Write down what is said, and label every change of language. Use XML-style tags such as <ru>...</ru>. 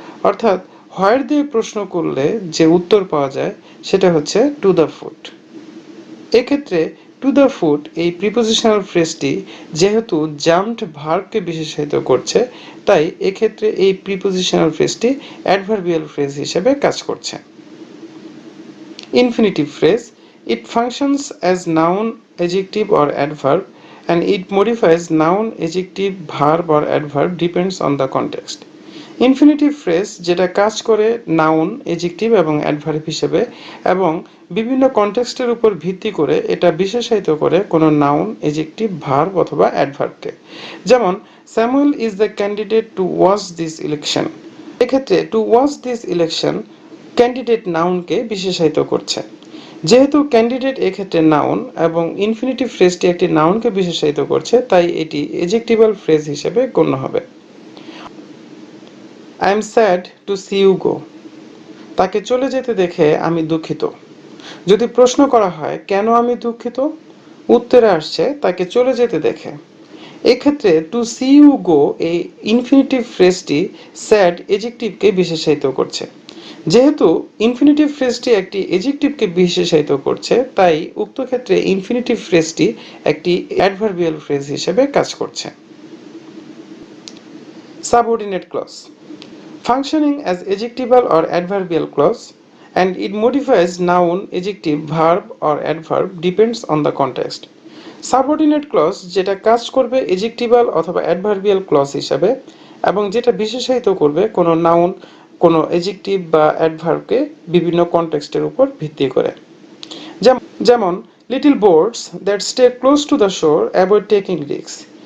<bn>অর্থাৎ হোয়ার দিয়ে প্রশ্ন করলে যে উত্তর পাওয়া যায় সেটা হচ্ছে</bn> <en>To the food.</en> <bn>এক্ষেত্রে</bn> <en>to the food</en> <bn>এই প্রিপোজিশনাল ফ্রেজটি যেহেতু জাম্পড ভার্বকে বিশেষায়িত করছে তাই এক্ষেত্রে এই প্রিপোজিশনাল ফ্রেজটি অ্যাডভার্বিয়াল ফ্রেজ হিসেবে কাজ করছে।</bn> <en>Infinitive phrase it functions as noun, adjective or adverb and it modifies noun, adjective, verb or adverb depends on the context.</en> <bn>Infinitive phrase যেটা কাজ করে নাউন, এজেক্টিভ এবং অ্যাডভার্ব হিসেবে এবং বিভিন্ন কনটেক্সটের উপর ভিত্তি করে এটা বিশেষায়িত করে কোনো নাউন, এজেক্টিভ, ভার্ব অথবা অ্যাডভার্বকে।</bn> <en>যেমন Samuel is the candidate to watch this election,</en> <bn>এক্ষেত্রে to watch this election candidate নাউনকে বিশেষায়িত করছে। যেহেতু ক্যান্ডিডেট এক্ষেত্রে নাউন এবং ইনফিনিটিভ ফ্রেজটি একটি নাউনকে বিশেষায়িত করছে তাই এটি এজেক্টিভাল ফ্রেজ হিসেবে গণ্য হবে।</bn> <en>I am sad to see you go,</en> <bn>তাকে চলে যেতে দেখে আমি দুঃখিত। যদি প্রশ্ন করা হয় কেন আমি দুঃখিত, উত্তরে আসছে তাকে চলে যেতে দেখে। এক্ষেত্রে</bn> <en>to see you go</en> <bn>এই ইনফিনিটিভ ফ্রেজটি স্যাড এজেক্টিভকে বিশেষায়িত করছে। যেহেতু ইনফিনিটিভ ফ্রেজটি একটি এজেক্টিভকে বিশেষায়িত করছে তাই উক্ত ক্ষেত্রে ইনফিনিটিভ ফ্রেজটি একটি অ্যাডভার্বিয়াল ফ্রেজ হিসেবে কাজ করছে।</bn> <en>Subordinate clause functioning as adjectival or adverbial clause and it modifies noun, adjective, verb or adverb depends on the context.</en> <bn>Subordinate clause যেটা কাজ করবে adjectival অথবা adverbial clause হিসাবে এবং যেটা বিশেষায়িত করবে কোনো নাউন, কোনো এডজেক্টিভ বা অ্যাডভার্বকে বিভিন্ন কনটেক্সটের উপর ভিত্তি করে।</bn> <en>যেমন little boats that stay close to the shore avoid taking risk.</en>